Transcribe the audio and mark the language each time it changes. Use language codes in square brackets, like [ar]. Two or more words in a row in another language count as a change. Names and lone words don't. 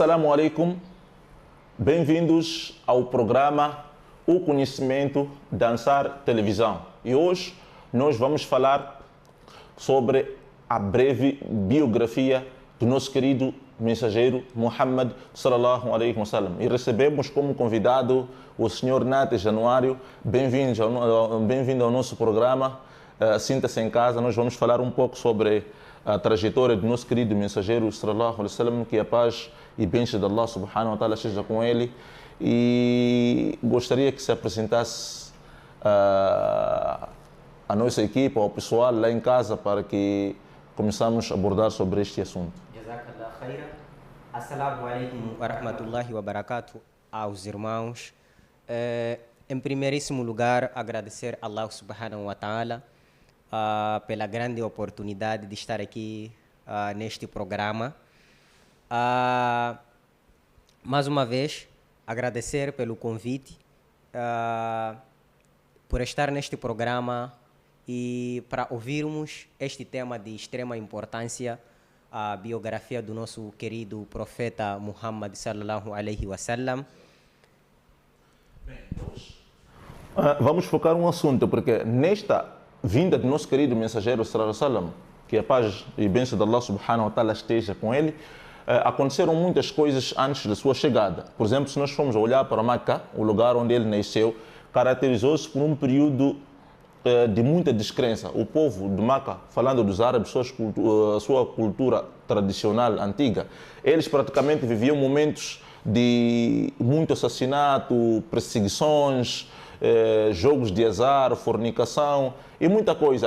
[ar] السلام عليكم, [pt] bem-vindos ao programa O Conhecimento Dançar Televisão. E hoje nós vamos falar sobre a breve biografia do nosso querido mensageiro Muhammad [ar] صلى الله عليه وسلم. [pt] E recebemos como convidado o senhor Nate Januário. Bem-vindo ao nosso programa. Sinta-se em casa. Nós vamos falar um pouco sobre a trajetória do nosso querido mensageiro [ar] صلى الله عليه وسلم, [pt] que a paz e bênção de Allah [ar] سبحانه وتعالى [pt] seja com ele. E gostaria que se apresentasse a nossa equipe, ao pessoal lá em casa, para que começamos a abordar sobre este assunto. [ar] جزاك الله خيرا. السلام عليكم ورحمة الله وبركاته [pt] aos irmãos. Em primeiríssimo lugar, agradecer a Allah [ar] سبحانه وتعالى [pt] pela grande oportunidade de estar aqui neste programa. Mais uma vez, agradecer pelo convite, por estar neste programa e para ouvirmos este tema de extrema importância, a biografia do nosso querido profeta Muhammad [ar] صلى الله عليه وسلم. [pt] Vamos focar um assunto, porque nesta vinda do nosso querido mensageiro [ar] صلى الله عليه وسلم, [pt] que a paz e bênção de Allah [ar] سبحانه وتعالى [pt] esteja com ele, aconteceram muitas coisas antes da sua chegada. Por exemplo, se nós formos olhar para Meca, o lugar onde ele nasceu, caracterizou-se por um período de muita descrença. O povo de Meca, falando dos árabes, sua cultura tradicional antiga, eles praticamente viviam momentos de muito assassinato, perseguições, jogos de azar, fornicação e muita coisa.